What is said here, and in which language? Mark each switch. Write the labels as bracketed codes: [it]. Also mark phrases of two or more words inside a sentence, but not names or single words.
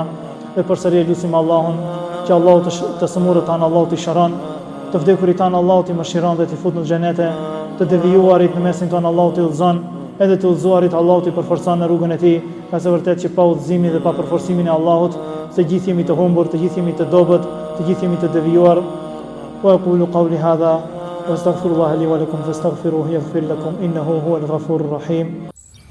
[sq] Dhe përsëri lutim Allahun që Allahu të sëmurët tanë Allahu t'i shëron, të vdekurit tanë Allahu t'i mëshiron dhe t'i fut në xhenete, të devijuarit në mesin tonë Allahu t'i udhëzon, edhe të udhëzuarit Allahu t'i përforcon në rrugën e tij, nga se vërtet që pa udhëzimin dhe pa përforcimin e Allahut, se gjithë jemi të humbur, të gjithë jemi të dobët, të gjithë jemi të devijuar. [ar] وأقول قولي هذا وأستغفر الله لي ولكم فاستغفروه يغفر لكم إنه هو الغفور الرحيم.